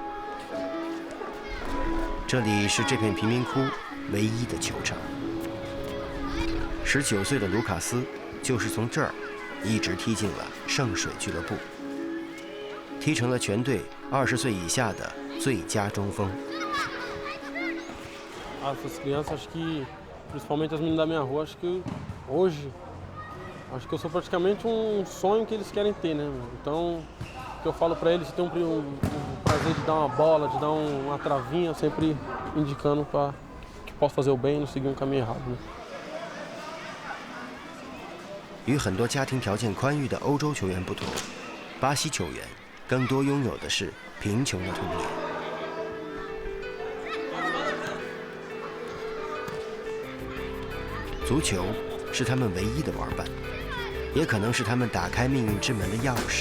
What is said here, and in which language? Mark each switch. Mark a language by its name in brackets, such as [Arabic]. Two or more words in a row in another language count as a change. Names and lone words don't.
[Chinese] 这里是这片贫民窟唯一的球场。19岁的卢卡斯就是从这儿一直踢进了圣水俱乐部，踢成了全队20岁以下的最佳中锋。 [Portuguese] Essas crianças, acho que, principalmente as meninas da minha rua, acho que hoje, acho que eu sou praticamente sonho que eles querem ter, né? Então, o que eu falo para eles, ter um prazer de dar uma bola, de dar uma travinha, sempre indicando para que possa fazer o bem e não seguir caminho errado, né? [Chinese] 与很多家庭条件宽裕的欧洲球员不同，巴西球员更多拥有的是贫穷的童年。足球是他们唯一的玩伴，也可能是他们打开命运之门的钥匙。